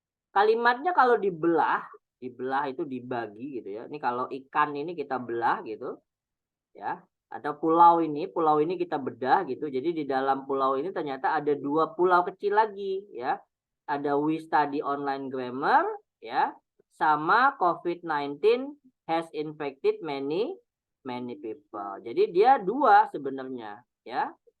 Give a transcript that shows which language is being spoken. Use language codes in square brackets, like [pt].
[id] Kalimatnya kalau dibelah itu dibagi gitu ya. Ini kalau ikan ini kita belah gitu. Ya. Atau pulau ini kita bedah gitu. Jadi di dalam pulau ini ternyata ada dua pulau kecil lagi ya. Ada [en] we study online grammar [id] ya, sama [en] COVID-19 has infected many people. [id] Jadi dia dua sebenarnya ya.